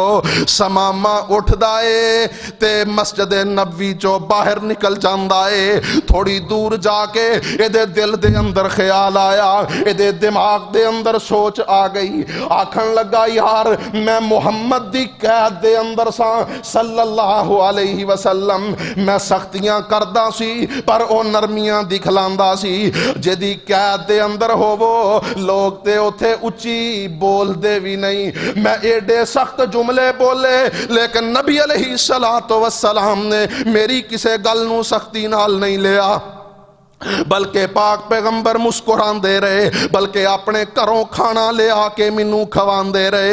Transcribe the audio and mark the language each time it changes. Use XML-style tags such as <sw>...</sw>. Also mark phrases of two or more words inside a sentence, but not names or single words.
<pa>ਸਮਾਮਾ ਉੱਠਦਾ ਹੈ ਤੇ ਮਸਜਿਦ ਨਬਵੀ ਚੋ ਬਾਹਰ ਨਿਕਲ ਜਾਂਦਾ ਹੈ। ਥੋੜ੍ਹੀ ਦੂਰ ਜਾਕੇ ਇਹਦੇ ਦਿਲ ਦੇ ਅੰਦਰ ਖ਼ਿਆਲ ਆਇਆ, ਇਹਦੇ ਦਿਮਾਗ਼ ਦੇ ਅੰਦਰ ਸੋਚ ਆ ਗਈ। ਆਖਣ ਲਗਾ ਯਾਰ ਮੈਂ ਮੁਹੰਮਦ ਦੀ ਕੈਦ ਦੇ ਅੰਦਰ ਸਾ</pa> <ar>صلى الله عليه وسلم,</ar> <pa>ਮੈਂ ਸਖ਼ਤੀਆਂ ਕਰਦਾ ਸੀ ਪਰ ਓ ਨਰਮੀਆਂ ਦਿਖਲਾਂਦਾ ਸੀ। ਜਿਹਦੀ ਕੈਦ ਦੇ ਅੰਦਰ ਹੋਵੋ ਲੋਗ ਤੇ ਉੱਥੇ ਉੱਚੀ ਬੋਲਦੇ ਭੀ ਨਹੀਂ। ਮੈਂ ਏਡੇ ਸਖ਼ਤ ਜੁਮਲੇ ਬੋਲੇ ਲੇਕਿਨ ਨਬੀ</pa> <ar>عليه الصلاة والسلام</ar> <pa>ਨੇ ਮੇਰੀ ਕਿਸੇ ਗੱਲ ਨੂ ਸਖ਼ਤੀ ਨਾਲ ਨਹੀਂ ਲਿਆ, ਬਲਕਿ ਪਾਕ ਪੈਗ਼ੰਬਰ ਮੁਸਕੁਰਾਂਦੇ ਰਹੇ, ਬਲਕਿ ਅਪਣੇ ਘਰੋਂ ਖਾਣਾ ਲੈ ਆਕੇ ਮੈਨੂੰ ਖਵਾਂਦੇ ਰਹੇ।</pa>